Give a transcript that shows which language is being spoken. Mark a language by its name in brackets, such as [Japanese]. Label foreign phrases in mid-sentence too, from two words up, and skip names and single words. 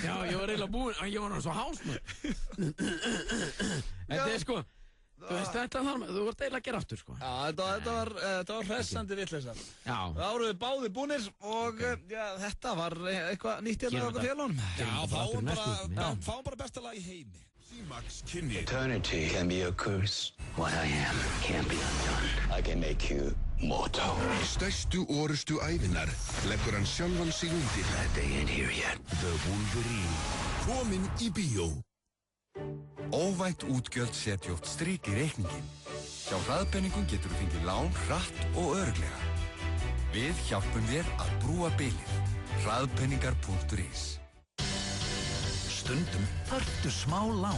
[Icelandic] Já, ég var eiginlega búinn, ég var náttúrulega svo hásnur. Þetta er sko, þú veist þetta þarf með, þú vart eiginlega að gera aftur sko. Já, þetta var hressandi vitleysa. Já. Það voru við báðir búnir og já, þetta var eitthvað nýtt hérna á okkur félagum. Já, fáum bara besta lag í heimi. [English] Eternity can be a curse. What I am can't be undone. I can make you mortal. [Icelandic] Í stærstu orustu ævinar leggur hann sjálfan sig undir. [English] That day ain't here yet. The Wolverine. [Icelandic] Kominn í bíó. Óvænt útgjöld setja oft strik í reikningin. Hjá hraðpenningum getur þú fengið lán hratt og örugglega. Við hjálpum þér að brúa bilið. Hraðpenningar.is. Stundum þarftu smá lán.